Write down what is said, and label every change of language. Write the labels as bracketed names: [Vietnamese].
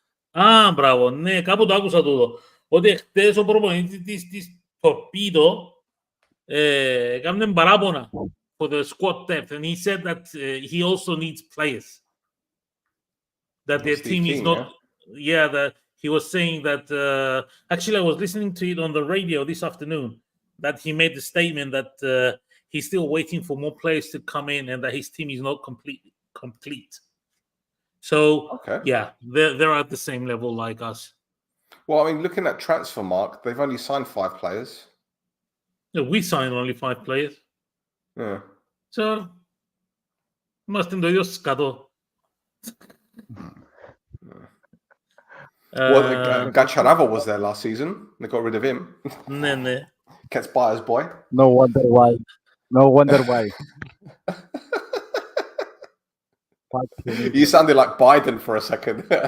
[Greek] Α, μπράβο, ναι, κάπου το άκουσα τούτο. Ότι χτες ο προπονητής της Torpedo έκαναν παράπονα [English] for the squad depth and he said that he also needs players. That their team is not, yeah, that he was saying that, actually I was listening to it on the radio this afternoon, that he made the statement that he's still waiting for more players to come in and that his team is not complete. So, yeah, they're at the same level like us. Well, I mean, looking at Transfermarkt, they've only signed 5 players. Yeah, we signed only 5 players. Yeah. [Greek] So, είμαστε το ίδιο σκατό. [English] Well, Gacharava was there last season. They got rid of him. [Greek] Ναι, ναι. [English] Gets Bayer's boy. No wonder why. No wonder why. You sounded like Biden for a second.